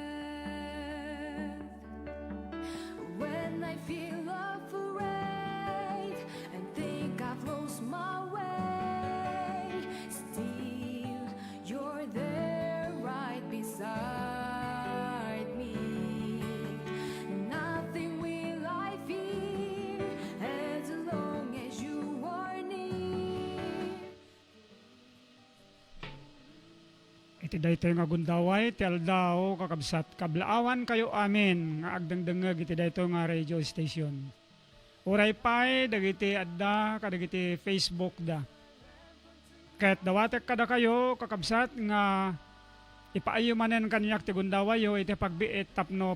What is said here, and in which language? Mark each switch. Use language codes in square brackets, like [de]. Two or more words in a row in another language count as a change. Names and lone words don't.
[en] When I feel afraid and think I've lost my way, still you're there right beside me. Nothing will I fear as long as you are near. [ilo] Iti daytoy nga gundaway, ti aldaw, kakabsat, kablaawan kayo amin, nga agdangdangag iti daytoy nga radio station. Uray pa'y, dagiti adda, kadagiti Facebook da. Kahit dawatek kada kayo, kakabsat, nga ipaayumanen kanyak ti gundawayo, iti pagbiit, tapno